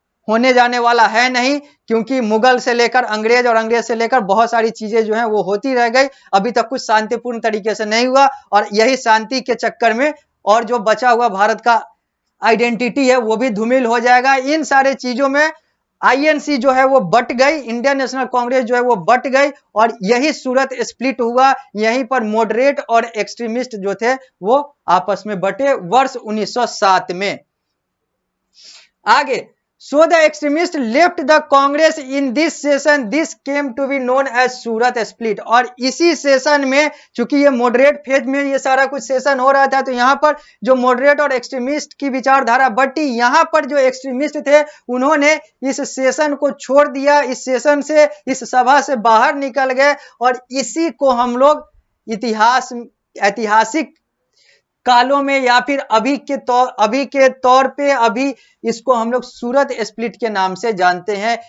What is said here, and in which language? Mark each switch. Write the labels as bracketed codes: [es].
[hi] होने जाने वाला है नहीं, क्योंकि मुगल से लेकर अंग्रेज और अंग्रेज से लेकर बहुत सारी चीजें जो हैं वो होती रह गई, अभी तक कुछ शांतिपूर्ण तरीके से नहीं हुआ, और यही शांति के चक्कर में और जो बचा हुआ भारत का आइडेंटिटी है वो भी धूमिल हो जाएगा। इन सारे चीजों में आईएनसी जो है वो बट गई, इंडियन नेशनल कांग्रेस जो है वो बट गई, और यही सूरत स्प्लिट हुआ। यहीं पर मॉडरेट और एक्सट्रीमिस्ट जो थे वो आपस में बटे वर्ष 1907 में। [en] आगे, so the extremists left the Congress in this session, this came to be known as Surat split। [hi] और इसी सेशन में, चूंकि ये मॉडरेट फेज में ये सारा कुछ सेशन हो रहा था, तो यहाँ पर जो मॉडरेट और एक्सट्रीमिस्ट की विचारधारा बटी, यहाँ पर जो एक्सट्रीमिस्ट थे उन्होंने इस सेशन को छोड़ दिया, इस सेशन से, इस सभा से बाहर निकल गए, और इसी को हम लोग ऐतिहासिक कालों में या फिर अभी के तौर पे अभी इसको हम लोग सूरत स्प्लिट के नाम से जानते हैं।